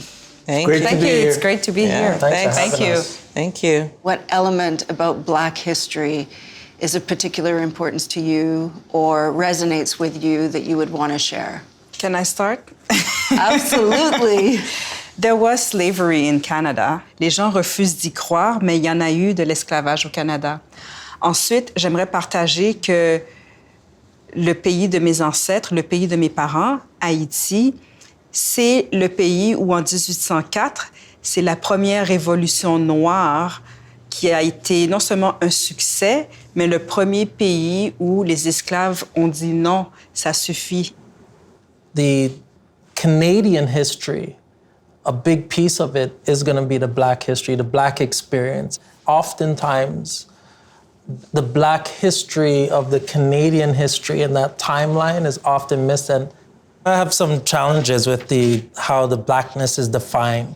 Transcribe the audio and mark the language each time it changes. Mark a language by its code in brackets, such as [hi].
[en] Thank you. It's great to be here. Thank you. Thank you. What element about Black history is of particular importance to you or resonates with you that you would want to share? Can I start? Absolutely. There was slavery in Canada. [fr] Les gens refusent d'y croire, mais il y en a eu de l'esclavage au Canada. Ensuite, j'aimerais partager que le pays de mes ancêtres, le pays de mes parents, Haïti, c'est le pays où, en 1804, c'est la première révolution noire qui a été non seulement un succès, mais le premier pays où les esclaves ont dit non, ça suffit. [en] The Canadian history, a big piece of it is going to be the Black history, the Black experience. Oftentimes, the Black history of the Canadian history and that timeline is often missed. And I have some challenges with how the Blackness is defined.